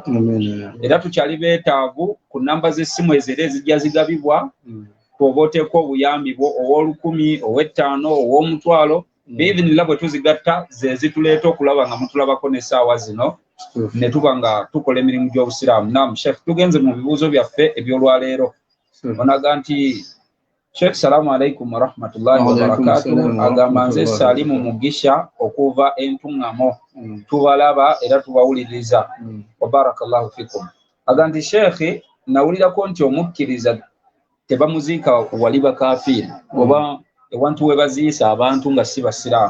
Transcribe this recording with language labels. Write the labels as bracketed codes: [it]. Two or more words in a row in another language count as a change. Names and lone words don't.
[lg] Era tukyali beetaavu ku nnamba z'essimu ezo era ezijja zigabibwa, twoba oteeka obuyambi bwo ow'olukumi, ow'ettaano, ow'omutwalo, biidhinillah bwe tuzigatta ze zituleeta okulaba nga mutulabako n'essaawa zino ne tuba nga tukola emirimu gy'obusiraamu. Naam Sheikh, tugenze mu bibuuzo byaffe eby'olwaleero. Onaga nti Sheikh, [ar] السلام عليكم ورحمة الله وبركاته. [lg] Agamba nze Salimu Mugisha okuva Entuŋŋamo, tubalaba era tubawuliriza. [ar] وبارك الله فيكم. [lg] Agamba nti Sheikh, nawulirako nti omukkiriza tebamuziika wali bakafiiri oba ewantu we baziisa abantu nga si basiraamu.